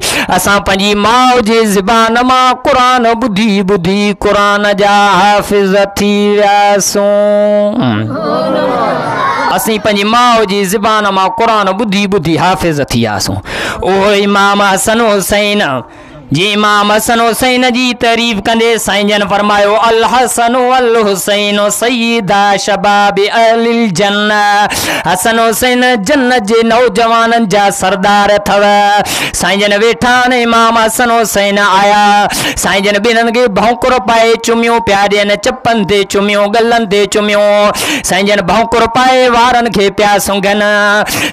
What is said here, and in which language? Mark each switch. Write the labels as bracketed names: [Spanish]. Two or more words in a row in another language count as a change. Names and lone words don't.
[Sindhi] असां पंहिंजी माउ जे ज़बान मां क़ुर ॿुधी ॿुधी क़ुर जा हाफ़िज़ थी वियासूं। असीं पंहिंजी माउ जी ज़बान मां क़ुर ॿुधी ॿुधी हाफ़िज़ थी वियासूं। उहो इमाम हसन हुसैन जी इमाम हसन हुसैन जी तारीफ़ कंदे साईं जन फरमायो [Arabic] الحسن والحسين سيدا شباب أهل الجنة. [Sindhi] हसन हुसैन जन्नत जे नौजवाननि जा सरदार अथव। साईं जन वेठा आहिनि इमाम हसन हुसैन आया साईं जन ॿिन्हिनि खे भौंकुर पाए चुमियूं पिया ॾियनि चपनि ते चुमियूं गलनि ते चुमियूं। साईं जन भौंकुर पाए वारनि खे पिया सुंघनि।